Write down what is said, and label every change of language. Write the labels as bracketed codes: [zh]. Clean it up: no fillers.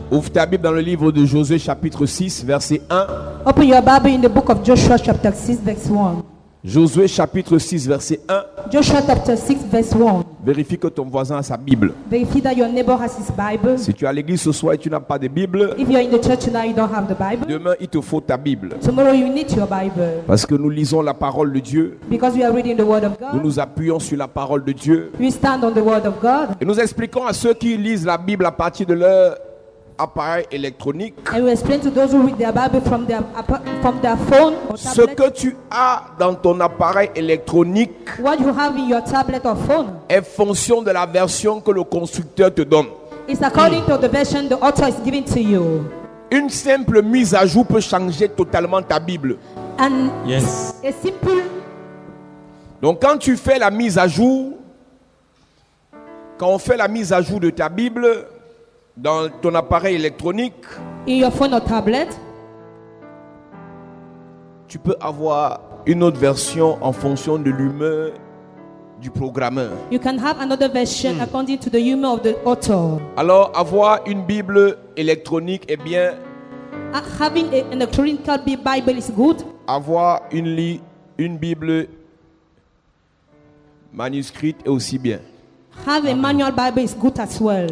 [fr] Ouvre ta Bible dans le livre de Josué chapitre 6 verset 1. [en] Open your Bible in the book of Joshua chapter 6 verse 1. [fr] Josué chapitre 6 verset 1. [en] Joshua chapter 6 verse 1. [fr] Vérifie que ton voisin a sa Bible. [en] Verify that your neighbor has his Bible. [fr] Si tu es à l'église ce soir et tu n'as pas de Bible, [en] If you're in the church tonight, you don't have the Bible. [fr] demain il te faut ta Bible. [en] Tomorrow you need your Bible. [fr] Parce que nous lisons la parole de Dieu. [en] Because we are reading the Word of [fr] Nous [en] God. [fr] nous appuyons sur la parole de Dieu. [en] We stand on the Word of God. [fr] Et nous expliquons à ceux qui lisent la Bible à partir de leur appareil électronique [en] And we explain to those who read their Bible from their phone or [fr] ce [en] tablet. [fr] que tu as dans ton appareil électronique [en] What you have in your tablet or phone [fr] est fonction de la version que le constructeur te donne. [en] is according to the version the author is giving to you. [fr] Une simple mise à jour peut changer totalement ta Bible. [en] And Yes. a simple [fr] Donc quand tu fais la mise à jour, quand on fait la mise à jour de ta Bible dans ton appareil électronique, [en] in your phone or tablet, [fr] tu peux avoir une autre version en fonction de l'humeur du programmeur. [en] you can have another version according to the humor of the author. [fr] Alors avoir une Bible électronique est bien, [en] Having an electronic Bible is good. [fr] avoir une Bible manuscrite est aussi bien. [en] Have a manual Bible is good as well.